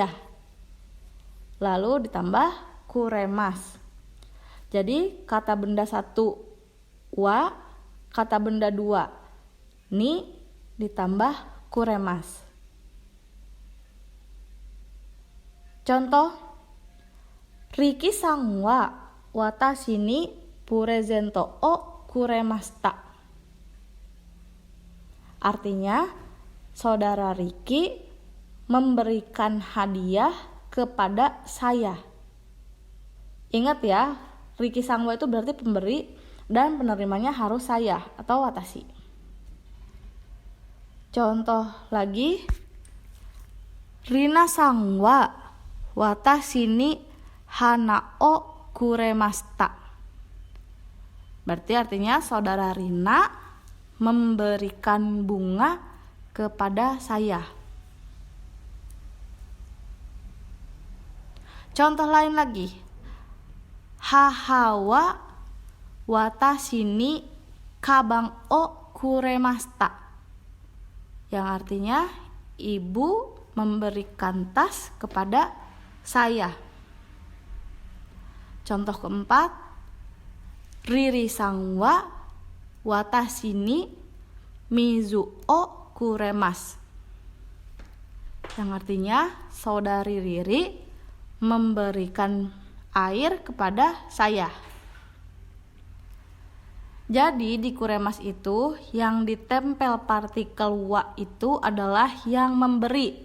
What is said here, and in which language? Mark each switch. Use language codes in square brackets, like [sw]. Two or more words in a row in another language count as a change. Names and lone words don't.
[id] Lalu ditambah kuremasu. Jadi kata benda satu wa, kata benda dua ni, ditambah kuremasu. [ja] Contoh, リキさんはわたしにプレゼントをくれました. [id] Artinya, saudara Riki memberikan hadiah kepada saya. Ingat ya, [ja] リキさんは [id] itu berarti pemberi dan penerimanya harus saya atau watashi. Contoh lagi, [ja] リナさんはわたしにはなをくれました. [id] Berarti artinya saudara Rina memberikan bunga kepada saya. Contoh lain lagi, [ja] はははわたしにかばんをくれました. [id] Yang artinya ibu memberikan tas kepada saya. Contoh keempat, [ja] リリさんはわたしにみずをくれます. [id] Yang artinya saudari Riri memberikan air kepada saya. Jadi di kuremasu itu yang ditempel partikel wa itu adalah yang memberi.